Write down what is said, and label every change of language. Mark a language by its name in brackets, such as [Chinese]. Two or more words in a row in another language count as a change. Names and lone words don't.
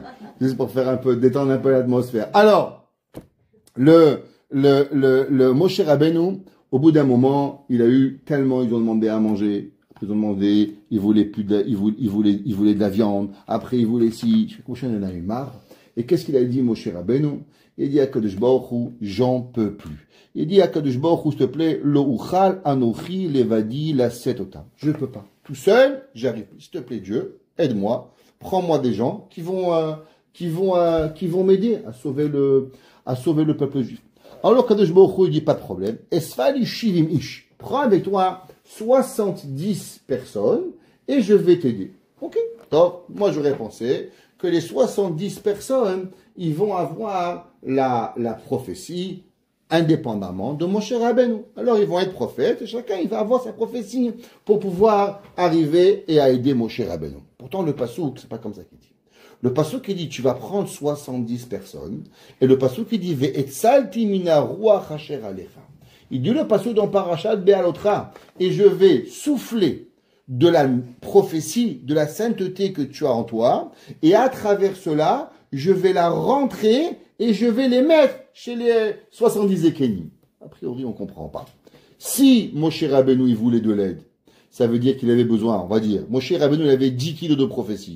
[French] Juste pour faire détendre un peu l'atmosphère. Alors, le Moshe Rabbeinu, au bout d'un moment, ils ont demandé à manger. Après, ils ont demandé, ils voulaient de la viande. Après, ils voulaient Moshe en a eu marre. Et qu'est-ce qu'il a dit, Moshe Rabbeinu? Il dit à Kadosh Baruch Hu, j'en peux plus. Il dit à Kadosh Baruch Hu, s'il te plaît, [Hebrew] לא אוכל אנכי לבדי לשאת אותה. [French] Je peux pas. Tout seul, j'arrive plus. S'il te plaît, Dieu, aide-moi. Prends-moi des gens qui vont m'aider à sauver le peuple juif. Alors Kadosh Baruch Hu, il dit pas de problème. [Hebrew] אספה לי שבעים איש. [French] Prends avec toi 70 personnes et je vais t'aider. Ok. Donc, moi j'aurais pensé que les 70 personnes, ils vont avoir la prophétie indépendamment de Moshe Rabbeinu. Alors ils vont être prophètes et chacun il va avoir sa prophétie pour pouvoir arriver et à aider Moshe Rabbeinu. Pourtant le pasouk, c'est pas comme ça qu'il dit. Le pasouk qui dit tu vas prendre 70 personnes et le pasouk qui dit [Hebrew] ואצלתי מן הרוח אשר עליך. [French] Il dit le pasouk dans Parashat Be'alotra et je vais souffler de la prophétie, de la sainteté que tu as en toi, et à travers cela, je vais la rentrer et je vais les mettre chez les 70 Ékénim. A priori, on ne comprend pas. Si Moshe Rabbeinu, il voulait de l'aide, ça veut dire qu'il avait besoin, on va dire, Moshe Rabbeinu, il avait 10 kilos de prophétie.